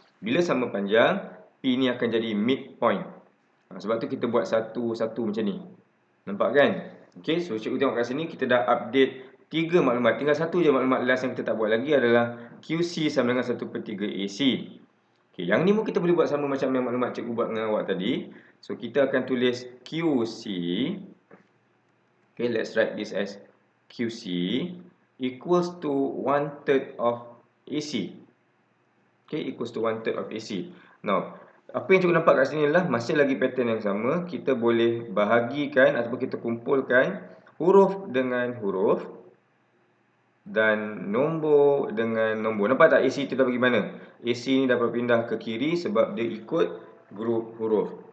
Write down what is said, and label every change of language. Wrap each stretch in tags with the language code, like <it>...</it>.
<ms>Bila sama panjang, P ni akan jadi midpoint. Sebab tu kita buat satu-satu macam ni. Nampak kan?</ms> <en>Okay, so</en> <ms>cikgu tengok kat sini kita dah update 3 maklumat. Tinggal satu je maklumat last yang kita tak buat lagi adalah QC sama dengan 1/3 AC. Okay, yang ni pun kita boleh buat sama macam yang maklumat cikgu buat dengan awak tadi. So, kita akan tulis QC.</ms> <en>Okay, let's write this as QC equals to 1/3 of AC. Okay, equals to 1/3 of AC.</en> <ms>Now, apa yang cikgu nampak kat sini adalah masih lagi pattern yang sama. Kita boleh bahagikan ataupun kita kumpulkan huruf dengan huruf dan nombor dengan nombor. Nampak tak AC tu dah pergi mana? AC ni dapat pindah ke kiri sebab dia ikut grup huruf.</ms>